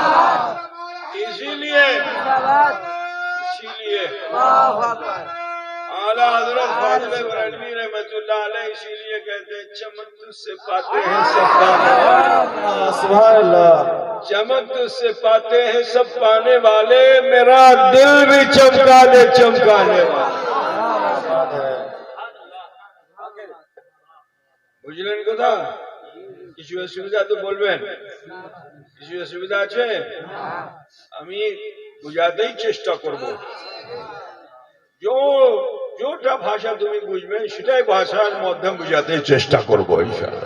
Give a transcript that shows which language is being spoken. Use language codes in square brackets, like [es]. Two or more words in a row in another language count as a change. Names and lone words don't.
[ur] اسی لیے اعلیٰ حضرت فاضل بریلوی رحمت اللہ علیہ اسی لیے کہتے ہیں چمک تجھ سے پاتے ہیں سب پانے والے. سبحان اللہ. چمک تجھ سے پاتے ہیں سب پانے والے، میرا دل بھی چمکا دے چمکانے والے. [bn] বুঝলেন কথা? কিছু অসুবিধা তো বলবেন, কিছু অসুবিধা আছে? আমি বুঝাতেই চেষ্টা করব। যেটা ভাষা তুমি বুঝবেন সেটাই ভাষার মাধ্যমে বুঝাতে চেষ্টা করব ইনশাআল্লাহ।